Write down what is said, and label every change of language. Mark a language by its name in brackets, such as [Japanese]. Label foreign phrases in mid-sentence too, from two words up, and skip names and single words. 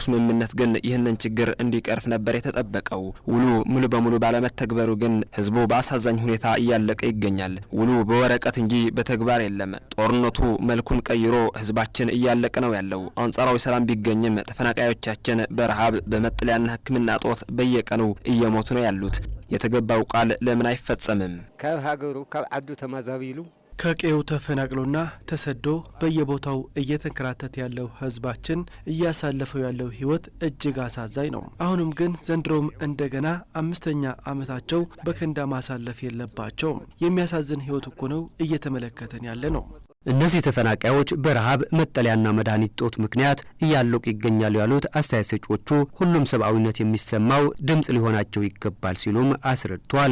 [Amharic] ስምምነት ግን ይህንን ችግር እንዲቀርፍ ነበር የተጠበቀው። ውሉ ሙሉ በሙሉ ባለመተግበሩ ግን ህዝቡ በአሳዛኝ ሁኔታ እያለቀ ይገኛል። ውሉ በወረቀት እንጂ በተግባር የለም። ጦርነቱ መልኩን ቀይሮ ህዝባችን እያለቀ ነው ያለው። አንጻራዊ ሰላም ቢገኝም ተፈናቃዮቻችን በረሃብ በመጠለያና ሕክምና እጦት በየቀኑ እየሞቱ ነው ያሉት። የተገባው ቃል ለምን አይፈጸምም? [Tigrinya] ካብ ሀገሩ ካብ ዓዱ ተማዛቢሉ [Amharic] ከቀዬው ተፈናቅሎና ተሰዶ በየቦታው እየተንከራተተ ያለው ህዝባችን እያሳለፈው ያለው ህይወት እጅግ አሳዛኝ ነው። አሁንም ግን ዘንድሮም እንደገና 5ኛ ዓመታቸው በከንዳ ማሳለፍ የለባቸውም። የሚያሳዝን ህይወት እኮ ነው እየተመለከተን ያለ ነው። እነዚህ ተፈናቃዮች በረሃብ መጠለያና መድኃኒት ጦት ምክንያት እያለቁ ይገኛሉ ያሉት አስተያየት ሰጪዎቹ ሁሉም ሰብአዊነት የሚሰማው ድምጽ ሊሆናቸው ይገባል ሲሉም አስረድቷል።